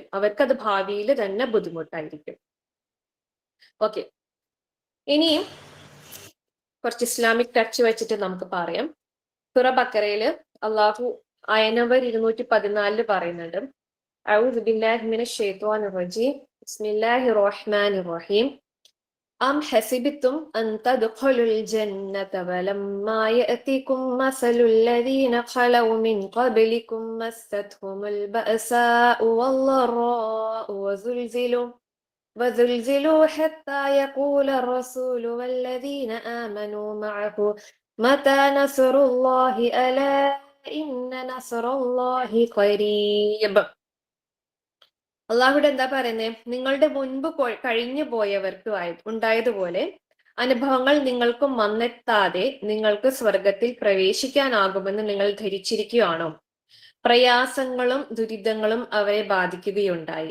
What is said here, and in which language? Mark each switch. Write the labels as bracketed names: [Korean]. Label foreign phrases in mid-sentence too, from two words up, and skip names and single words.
[Malayalam] അവർക്ക് അത് ഭാവിയിൽ തന്നെ ബുദ്ധിമുട്ടായിരിക്കും. ഓക്കെ, ഇനിയും കുറച്ച് [English] Islamic touch [Malayalam] വെച്ചിട്ട് നമുക്ക് പറയാം. സൂറ ബക്കറയില് അള്ളാഹു നമ്പർ 214 പറയുന്നുണ്ട്, [Arabic] أعوذ بالله من الشيطان الرجيم بسم الله الرحمن الرحيم أم حسبتم أن تدخلوا الجنة ولما يأتكم مثل الذين خلوا من قبلكم مستهم البأساء والضراء وزلزلوا حتى يقول الرسول والذين آمنوا معه متى نصر الله ألا إن نصر الله قريب. [Malayalam] അള്ളാഹുടെ എന്താ പറയുന്നത്? നിങ്ങളുടെ മുൻപ് കഴിഞ്ഞു പോയവർക്ക് ഉണ്ടായതുപോലെ അനുഭവങ്ങൾ നിങ്ങൾക്കും വന്നെത്താതെ നിങ്ങൾക്ക് സ്വർഗത്തിൽ പ്രവേശിക്കാനാകുമെന്ന് നിങ്ങൾ ധരിച്ചിരിക്കുകയാണോ? പ്രയാസങ്ങളും ദുരിതങ്ങളും അവരെ ബാധിക്കുകയുണ്ടായി.